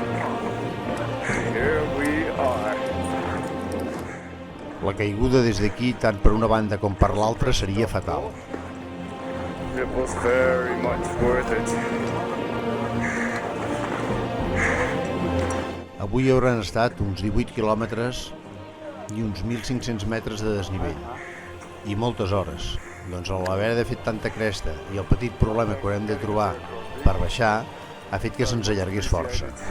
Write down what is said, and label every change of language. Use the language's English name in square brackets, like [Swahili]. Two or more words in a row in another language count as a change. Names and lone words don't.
[English] Here we are. [Catalan] La caiguda des d'aquí, tant per una banda com per l'altra, seria fatal. [English] It was very much worth it. [Catalan] Avui hauran estat uns 18 quilòmetres i uns 1.500 metres de desnivell. I moltes hores. Doncs l'haver de fer tanta cresta i el petit problema que haurem de trobar per baixar ha fet que se'ns allargués força.